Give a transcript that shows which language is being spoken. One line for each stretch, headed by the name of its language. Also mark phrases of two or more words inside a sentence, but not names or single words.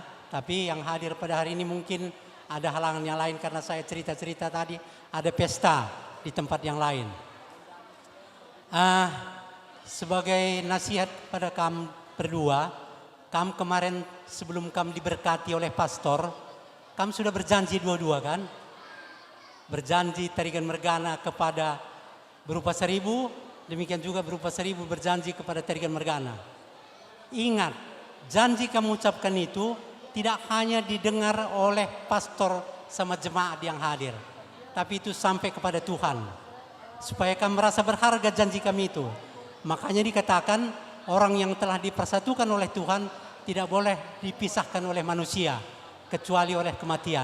Indonesian: Tapi yang hadir pada hari ini mungkin ada halangan yang lain karena saya cerita-cerita tadi ada pesta di tempat yang lain. Sebagai nasihat pada kamu berdua, kamu kemarin sebelum kamu diberkati oleh pastor, kamu sudah berjanji dua-dua kan? Berjanji tarigan mergana kepada berupa 1000, demikian juga berupa 1000 berjanji kepada tarigan mergana. Ingat, janji kamu ucapkan itu tidak hanya didengar oleh pastor sama jemaat yang hadir, tapi itu sampai kepada Tuhan. Supaya kamu merasa berharga janji kami itu. Makanya dikatakan orang yang telah dipersatukan oleh Tuhan tidak boleh dipisahkan oleh manusia kecuali oleh kematian.